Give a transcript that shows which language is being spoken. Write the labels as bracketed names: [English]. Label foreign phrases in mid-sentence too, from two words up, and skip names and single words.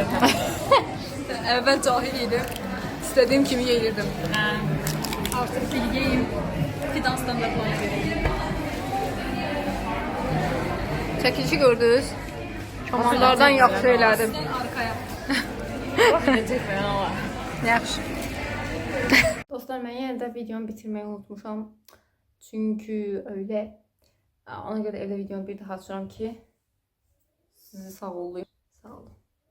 [Azerbaijani] Əvvəl cahil idim. İstədiyim kimi yeyirdim. [Turkish] Artık bilgiyim. Fidan standartlarına göre. [Azerbaijani] Çəkilişi gördünüz. Komandalardan yaxşı elədim. [Turkish] Arkaya. Gidecek ben ama. [Azerbaijani] Yaxşı. Dostlar, mən yenə də videomu bitirməyi unutmuşam. [Turkish] Çünki öyle. [Azerbaijani] Ona görə evdə videomu bir daha açıram ki, sizi sağ olun. Sağ olun.